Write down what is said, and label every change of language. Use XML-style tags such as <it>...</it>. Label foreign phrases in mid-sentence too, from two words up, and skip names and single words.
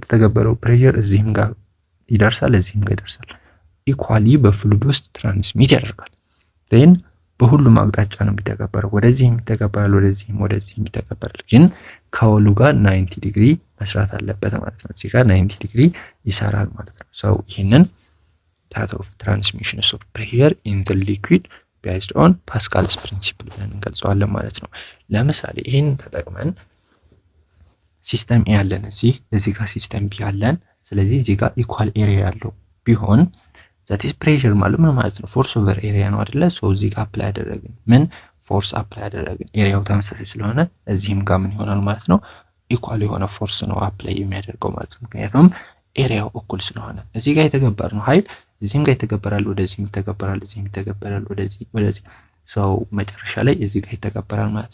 <am>የተተገበረው ፕሬሸር እዚህም ጋር ይደርሳል እዚህም ጋር ይደርሳል ኢኳሊ በፍሉይድ ውስጥ ትራንስሚት ያደርጋል። ዜን በሁሉም አቅጣጫ ነው የሚተገበረው ወደዚህ የሚተገበራል ወደዚህም የሚተገበራል ግን ከወሉ ጋር 90 ዲግሪ መስራት አለበት ማለት ነው። እዚህ ጋር 90 ዲግሪ ይሰራል ማለት ነው። ሶ ይሄንን</am> <en>that of transmissions of pressure in the liquid based on Pascal's principle</en> <am>ብለን እንገልጸዋለን ማለት ነው። ለምሳሌ ይሄንን ተጠቅመን</am> <en>system A</en> <am>ያለን እዚህ ጋር</am> <en>system B</en> <am>ያለን ስለዚህ እዚህ ጋር</am> <en>equal area</en> <am>ያለው ቢሆን</am> <en>that is pressure</en> <am>ማለት ምን ማለት ነው</am> <en>force over area</en> <am>ነው አይደለ? ሶ እዚህ ጋር አፕላይ ያደረግን ምን</am> <en>force apply</en> <am>ያደረግን ኤሪያው ተመሳሳይ ስለሆነ እዚህም ጋር ምን ይሆናል ማለት ነው ኢኳል የሆነ ፎርስ ነው አፕላይ የሚያደርገው ማለት ነው። ምክንያቱም ኤሪያው እኩል ስለሆነ እዚህ ጋር የተገበረው ኃይል እዚህም ጋር ይተገበራል ወደዚህም ይተገበራል እዚህም ይተገበራል ወደዚህ ሶ መጨረሻ ላይ እዚህ ጋር ይተገበራል ማለት</am>